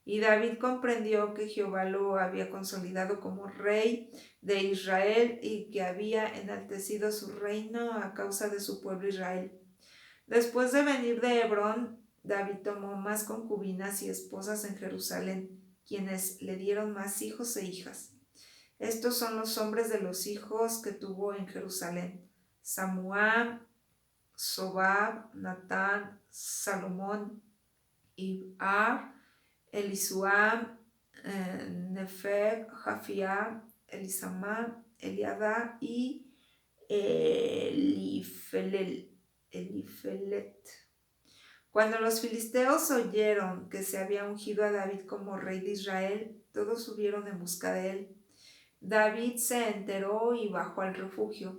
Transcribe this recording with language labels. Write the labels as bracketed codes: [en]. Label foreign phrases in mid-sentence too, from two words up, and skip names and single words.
[es] Y David comprendió que Jehová lo había consolidado como rey de Israel y que había enaltecido su reino a causa de su pueblo Israel. Después de venir de Hebrón, David tomó más concubinas y esposas en Jerusalén, quienes le dieron más hijos e hijas. Estos son los nombres de los hijos que tuvo en Jerusalén: Samuam, Sobab, Natán, Salomón, Ibhar, Elisuam, Nefer, Jafia, Elisama, Eliada y Elifelet. Cuando los filisteos oyeron que se había ungido a David como rey de Israel, todos subieron en busca de él. David se enteró y bajó al refugio.